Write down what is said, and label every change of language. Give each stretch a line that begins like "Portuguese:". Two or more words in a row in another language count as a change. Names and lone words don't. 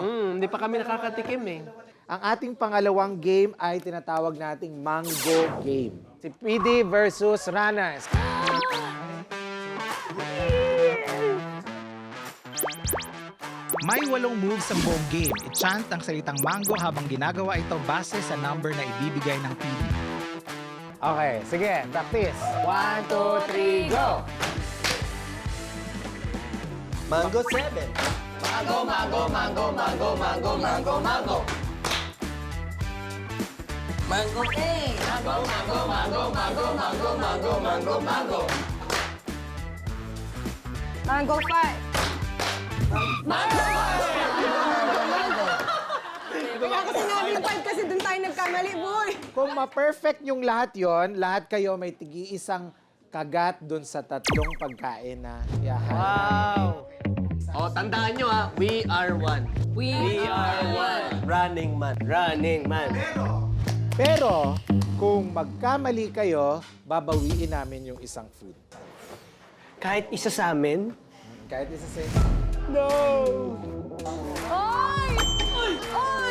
Filipino: Hindi pa kami nakakatikim eh. Ang ating pangalawang game ay tinatawag nating Mango Game. Si PD versus Runners. May 8 moves ang buong game. I-chant ang salitang mango habang ginagawa ito base sa number na ibibigay ng PD. Okay, sige, practice. 1, 2, 3, go! Mango 7. Mango, mango, mango, mango, mango, mango, mango. Mango 8. Mango, mango, mango, mango, mango, mango, mango, mango. Mango 5. Kaya kasi sinabi ng 5 kasi dun tayo nagkamali, boy. Kung ma-perfect yung lahat yon, lahat kayo may tigi-isang kagat dun sa 3 pagkain na yahan. Wow! Oh, tandaan nyo ha,
English: we are one. We are one. Running man. Running man.
Filipino: Pero, kung magkamali kayo, babawiin namin yung isang food. Kahit isa sa amin, Kahit isa sa Oy! Oy!